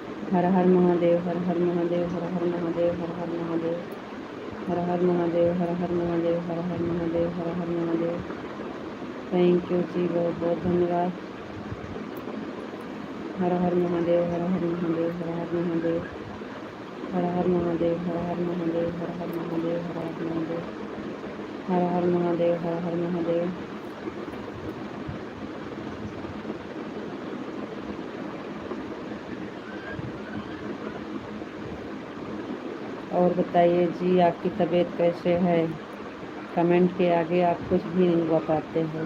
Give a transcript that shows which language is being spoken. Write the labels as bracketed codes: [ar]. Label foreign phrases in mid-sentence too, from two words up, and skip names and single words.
[hi] हर हर महादेव, हर हर महादेव, हर हर महादेव, हर हर महादेव, हर हर महादेव, हर हर महादेव, हर हर महादेव, हर हर महादेव। [en] thank you [hi] जी, बहुत बहुत धन्यवाद। हर हर महादेव, हर हर महादेव, हर हर महादेव, हर हर महादेव, हर हर महादेव, हर हर महादेव, हर हर महादेव, हर हर महादेव, हर हर महादेव। और बताइए जी, आपकी तबीयत कैसे है? कमेंट के आगे आप कुछ भी नहीं बताते हो।